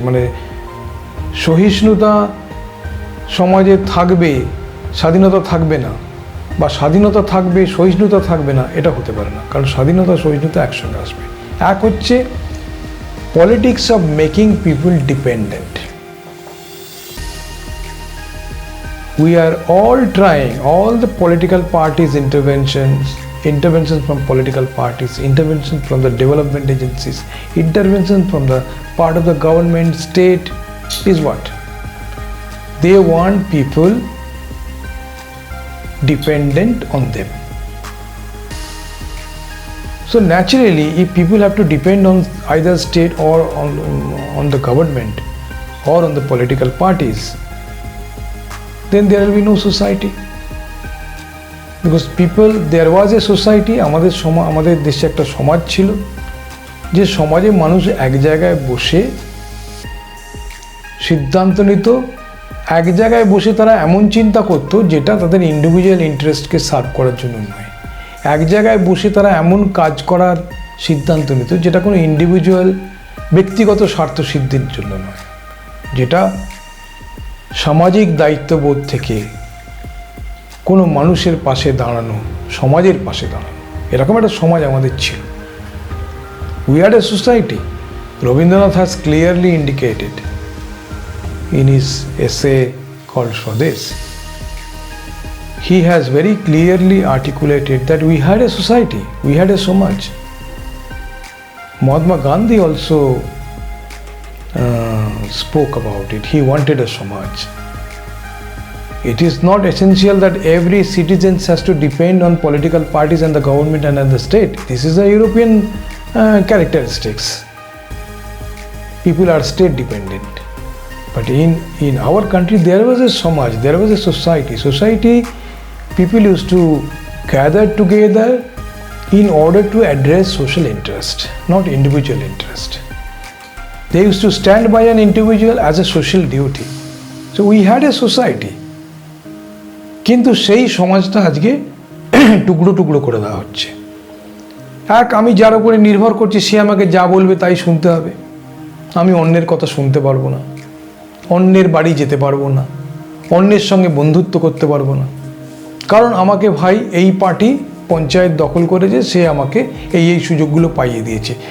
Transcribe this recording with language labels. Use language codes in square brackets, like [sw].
[bn] মানে সহিষ্ণুতা সমাজে থাকবে, স্বাধীনতা থাকবে না, বা স্বাধীনতা থাকবে সহিষ্ণুতা থাকবে না, এটা হতে পারে না। কারণ স্বাধীনতা সহিষ্ণুতা একসঙ্গে আসবে। এক হচ্ছে [en] Politics of making people dependent. We are all trying, all the political parties' interventions from political parties, interventions from the development agencies, interventions from the part of the government, state, is what? They want people dependent on them. So naturally, if people have to depend on either state or on the government or on the political parties, then there will be no society. Because people, there was a society, [bn] আমাদের দেশে একটা সমাজ ছিল, যে সমাজে মানুষ এক জায়গায় বসে সিদ্ধান্ত নিত, এক জায়গায় বসে তারা এমন চিন্তা করতো যেটা তাদের ইন্ডিভিজুয়াল ইন্টারেস্টকে সার্ভ করার জন্য নয়। এক জায়গায় বসে তারা এমন কাজ করার সিদ্ধান্ত নিত যেটা কোনো ইন্ডিভিজুয়াল ব্যক্তিগত স্বার্থ সিদ্ধির জন্য নয়, যেটা সামাজিক দায়িত্ববোধ থেকে কোনো মানুষের পাশে দাঁড়ানো, সমাজের পাশে দাঁড়ানো, এরকম একটা সমাজ আমাদের ছিল। [en] We had a society. Rabindranath has clearly indicated in his essay called Swadesh. He has very clearly articulated that we had a society, we had a Samaj. Mahatma Gandhi also spoke about it. He wanted a Samaj. It is not essential that every citizen has to depend on political parties and the government and the state. This is a European characteristics. People are state dependent. But in our country there was a Samaj, there was a society. Society, people used to gather together in order to address social interest, not individual interest. They used to stand by an individual as a social duty. So we had a society. [bn] কিন্তু সেই সমাজটা আজকে টুকরো টুকরো করে দেওয়া হচ্ছে। আমি যার উপরে নির্ভর করছি সে আমাকে যা বলবে তাই শুনতে হবে, আমি অন্যের কথা শুনতে পারবো না, অন্যের বাড়ি যেতে পারবো না, অন্যের সঙ্গে বন্ধুত্ব করতে পারবো না, কারণ আমাকে ভাই এই পার্টি পঞ্চায়েত দখল করেছে, সে আমাকে এই সুযোগগুলো পাইয়ে দিয়েছে।